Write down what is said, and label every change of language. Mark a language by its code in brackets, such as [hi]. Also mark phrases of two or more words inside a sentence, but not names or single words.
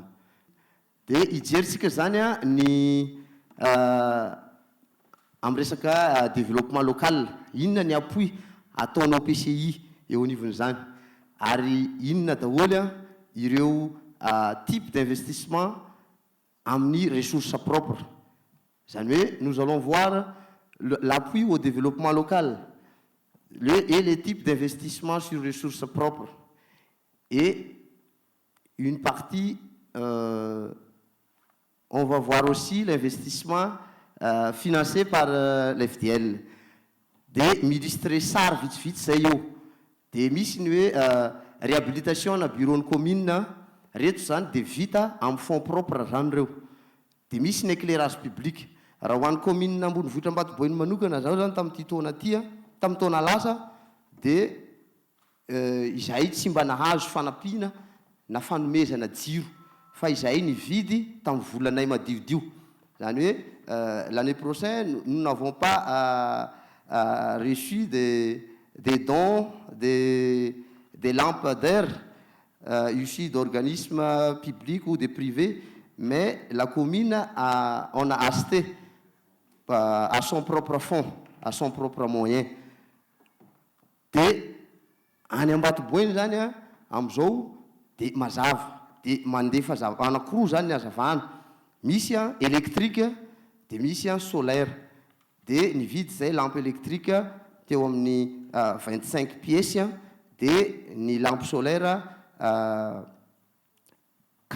[mg] Dia hijeritsika zany ny amin'ny resaka [fr] développement local, [mg] inona ny appui ataonao PCI eo anivon'izany, ary inona daholo ireo [fr] type d'investissement [mg] amin'ny [fr] ressources propres. [mg] Zany hoe [fr] nous allons voir l'appui au développement local et les types d'investissement sur ressources propres. Et une partie, on va voir aussi l'investissement financé par l'FDL. [mg] Dia millustre sary vitsivitsy zay eo. Dia misy ny hoe réhabilitation na bureau-ny commune reto zany dia vita amin'ny [fr] fonds propre [mg] zany reo. Dia misy ny [fr] éclairage public. [mg] Raha ho an'ny commune Ambonivohitra Ambatoboeny manokana zao zany tamin'ity taona tamin'ny taona lasa dia izahay tsy mba nahazo fanampiana na fanomezana jiro, fa izahay nividy tamin'ny volanay madiodio. [fr] Zany hoe l'année prochaine nous n'avons pas reçu des dons, des lampadaires issus d'organismes publics ou de privés, mais la commune on a acheté à son propre fonds, à son propre moyen. [mg] Dia any Ambatoboeny zany amin'izao dia mazava, dia mandefa anankiroa zany ny hazavana, misy électrique dia misy solaire. Dia nividy zay [fr] lampe électrique [mg] teo amin'ny 25 pièces dia ny [fr] lampe solaire [mg] 40 pièces.